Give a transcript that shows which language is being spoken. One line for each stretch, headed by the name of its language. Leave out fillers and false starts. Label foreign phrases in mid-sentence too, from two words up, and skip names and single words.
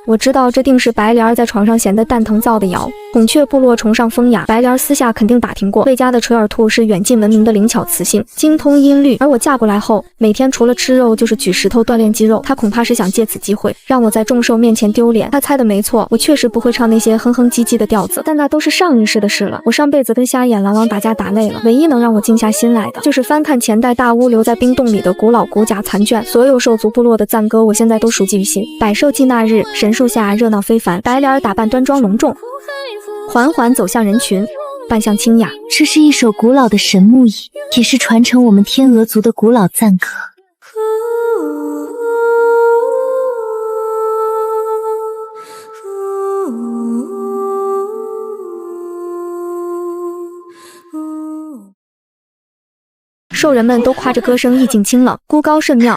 Chinese: 我知道這定是白蓮兒在床上閒得蛋疼造的謠。孔雀部落崇尚風雅，白蓮兒私下肯定打聽過，魏家的垂耳兔是遠近聞名的靈巧雌性，精通音律。而我嫁過來後，每天除了吃肉就是舉石頭鍛鍊肌肉。他恐怕是想借此機會讓我在眾獸面前丟臉。他猜的沒錯，我確實不會唱那些哼哼唧唧的調子，但那都是上一世的事了。我上輩子跟瞎眼狼王打架打累了，唯一能讓我靜下心來的，就是翻看前代大巫留在冰洞裡的古老骨甲殘卷。所有兽族部落的讚歌，我現在都熟記於心。百獸祭那日，神樹下熱鬧非凡，白蓮兒打扮端莊隆重，緩緩走向人群，扮相清雅。這是一首古老的神木吟，也是傳承我們天鵝族的古老讚歌。兽人們都誇着歌聲意境清冷，孤高甚妙。